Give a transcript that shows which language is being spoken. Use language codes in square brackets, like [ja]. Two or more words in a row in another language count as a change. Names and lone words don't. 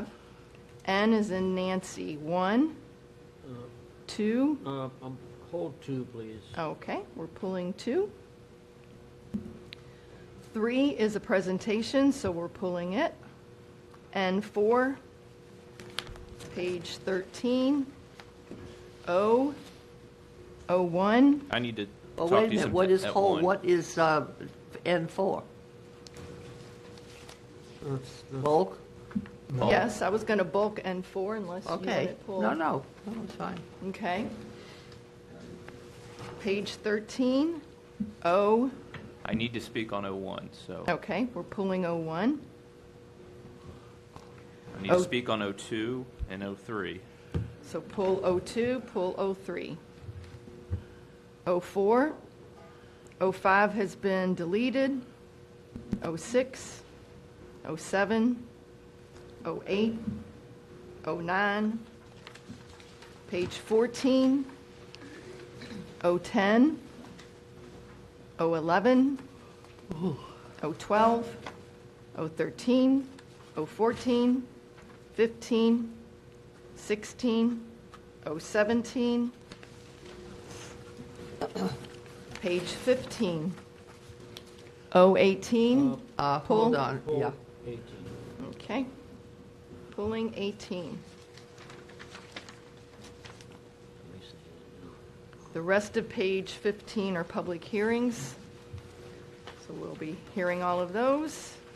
[en] N is in Nancy. 1, 2. Hold 2, please. Okay, we're pulling 2. 3 is a presentation, so we're pulling it. And 4, page 13. O, O1. I need to Well, talk wait a to you minute, some what is at whole, one. what is N4? That's- Bulk? Bulk. Yes, I was going to bulk N4 unless you had Okay. it pulled. No, it's fine. Okay. Page 13, O, I need to speak on 01, so okay, we're pulling O1. I need to speak on 02 and 03. So pull O2, pull O3. O4, O5 has been deleted. O6, O7, O8, O9. Page 14, O10, O11, O12, O13, O14, 15, 16, O17, page 15, O18, Hold Pull. on, yeah. 18. okay. pulling 18. The rest of page 15 are public hearings, so we'll be hearing all of those.